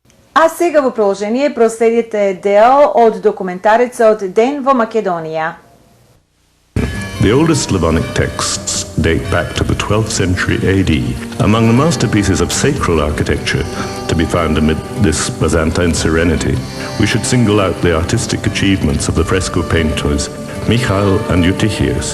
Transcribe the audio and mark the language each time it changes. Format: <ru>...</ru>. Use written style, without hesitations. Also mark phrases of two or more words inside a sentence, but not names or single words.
<mk>А сега во продолжение проследите дел од документарецот Ден во Македонија.</mk> <en>The oldest Slavonic texts date back to the 12th century AD. Among the masterpieces of sacral architecture to be found amid this Byzantine serenity, we should single out the artistic achievements of the fresco painters Michael and Eutychius.</en>